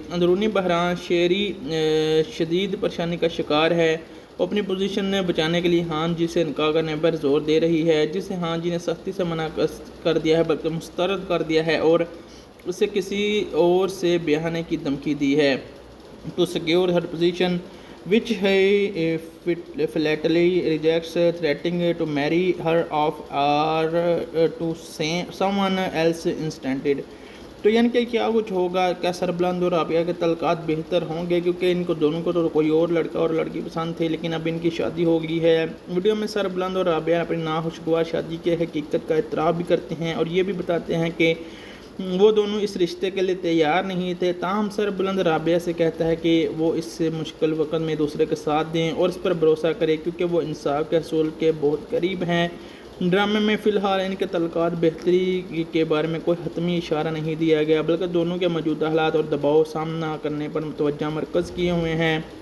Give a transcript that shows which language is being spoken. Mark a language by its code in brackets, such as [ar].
[ur] اندرونی بحران, شیری شدید پریشانی کا شکار ہے. وہ اپنی پوزیشن بچانے کے لیے خان جی سے نکاح کرنے پر زور دے رہی ہے, جسے خان جی نے سختی سے منع کر دیا ہے بلکہ مسترد کر دیا ہے اور اسے کسی اور سے بیاہ ہونے کی دھمکی دی ہے. [en] To secure her position which he flatly rejects, threatening to marry her off or to someone else instead. [ur] تو یعنی کہ کیا کچھ ہوگا، کیا سربلند اور رابعہ کے تعلقات بہتر ہوں گے، کیونکہ ان کو دونوں کو تو کوئی اور لڑکا اور لڑکی پسند تھے، لیکن اب ان کی شادی ہو گئی ہے۔ ویڈیو میں سربلند اور رابعہ اپنی ناخوشگوار شادی کے حقیقت کا اعتراف بھی کرتے ہیں اور یہ بھی بتاتے ہیں کہ وہ دونوں اس رشتے کے لیے تیار نہیں تھے، تاہم سربلند رابعہ سے کہتا ہے کہ وہ اس مشکل وقت میں دوسرے کے ساتھ دیں اور اس پر بھروسہ کرے، کیونکہ وہ انصاف کے حصول کے بہت قریب ہیں۔ ڈرامے میں فی الحال ان کے تعلقات بہتری کے بارے میں کوئی حتمی اشارہ نہیں دیا گیا، بلکہ دونوں کے موجودہ حالات اور دباؤ سامنا کرنے پر توجہ مرکز کیے ہوئے ہیں۔